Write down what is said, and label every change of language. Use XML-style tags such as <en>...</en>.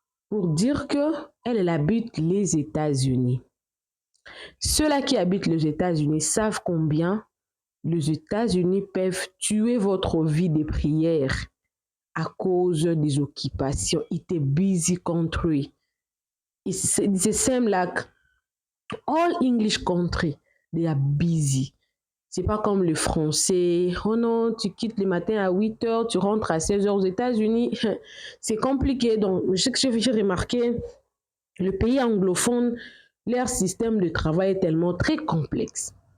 <fr>Pour dire qu'elle habite les États-Unis. Ceux-là qui habitent les États-Unis savent combien les États-Unis peuvent tuer votre vie de prière à cause des occupations.</fr> <en>It's a busy country. It's the same like all English country. They are busy.</en> <fr>C'est pas comme le français. Oh non, tu quittes le matin à 8h, tu rentres à 16h aux États-Unis. C'est compliqué. Donc, ce que j'ai remarqué, le pays anglophone, leur système de travail est tellement très complexe.</fr>